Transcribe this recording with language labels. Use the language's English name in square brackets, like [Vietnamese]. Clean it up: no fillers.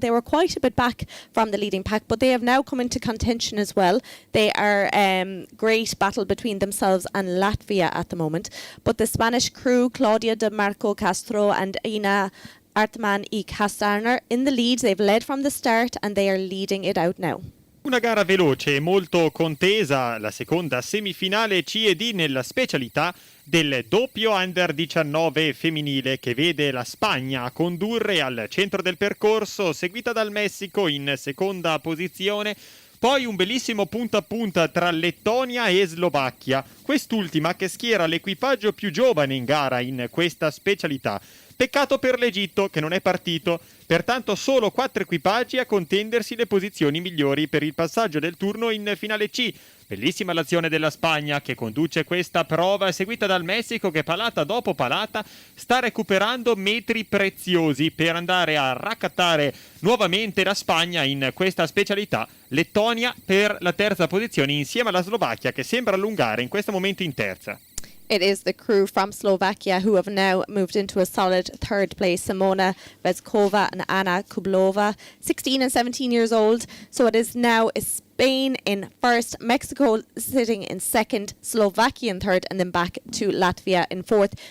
[English] They were quite a bit back from the leading pack, but they have now come into contention as well. They are great battle between themselves and Latvia at the moment. But the Spanish crew, Claudia de Marco Castro and Ina Artman e Castaner in the lead. They've led from the start and they are leading it out now. [Italian] Una gara veloce e molto contesa, la seconda semifinale C&D nella specialità del doppio Under 19 femminile che vede la Spagna condurre al centro del percorso, seguita dal Messico in seconda posizione. Poi un bellissimo punta a punta tra Lettonia e Slovacchia, quest'ultima che schiera l'equipaggio più giovane in gara in questa specialità. Peccato per l'Egitto che non è partito, pertanto solo 4 equipaggi a contendersi le posizioni migliori per il passaggio del turno in finale C. Bellissima l'azione della Spagna che conduce questa prova, seguita dal Messico che palata dopo palata sta recuperando metri preziosi per andare a raccattare nuovamente la Spagna in questa specialità. Lettonia per la terza posizione insieme alla Slovacchia che sembra allungare in questo momento in terza. [English] It is the crew from Slovakia who have now moved into a solid third place. Simona Vezkova and Anna Kublova, 16 and 17 years old. So it is now Spain in first, Mexico sitting in second, Slovakia in third, and then back to Latvia in fourth.